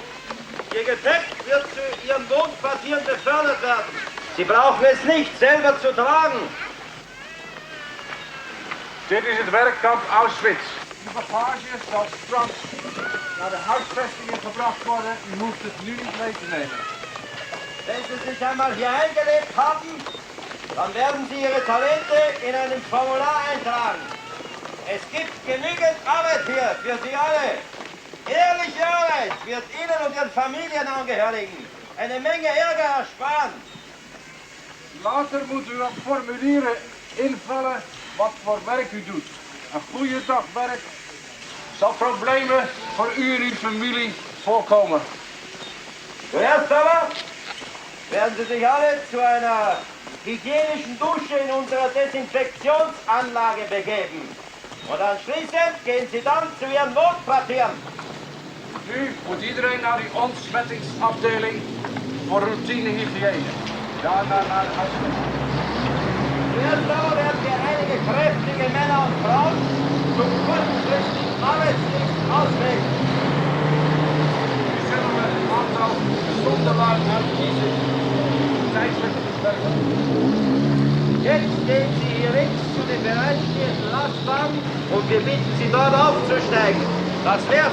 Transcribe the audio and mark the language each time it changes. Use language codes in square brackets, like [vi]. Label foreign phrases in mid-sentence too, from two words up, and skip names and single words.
[de] Ihr Gepäck wird zu Ihren Wohnquartieren befördert werden. Sie brauchen es nicht selber zu tragen. [nl] Dit is het werkkamp Auschwitz. De bagage zal straks naar de huisvestingen gebracht worden. U hoeft het nu niet mee te nemen. [de] Wenn Sie sich einmal hier eingelebt haben, Dann werden Sie Ihre Talente in einem Formular eintragen. Es gibt genügend Arbeit hier für Sie alle. Ehrliche Arbeit wird Ihnen und Ihren Familienangehörigen eine Menge Ärger ersparen. [nl] Later moet u op formulieren invullen wat voor werk u doet. Een goede dag werk zal problemen voor u en uw familie voorkomen. [de] Zuerst aber werden Sie sich alle zu einer hygienischen Dusche in unserer Desinfektionsanlage begeben. Und anschließend gehen Sie dann zu Ihren Wohnquartieren. [nl] Nu moet iedereen naar die ontsmettingsafdeling voor routinehygiëne. Daarna naar de huisvesting. [de] Zuerst aber werden wir einige kräftige Männer und Frauen zum kurzfristigen Arbeitsdienst auswählen. [nl] Nu zullen we een aantal gezonde lui uitkiezen. Tijdelijk werken. [de] Jetzt gehen Sie hier links zu den bereitstehenden Lastwagen und wir bitten Sie dort aufzusteigen. Das wär's.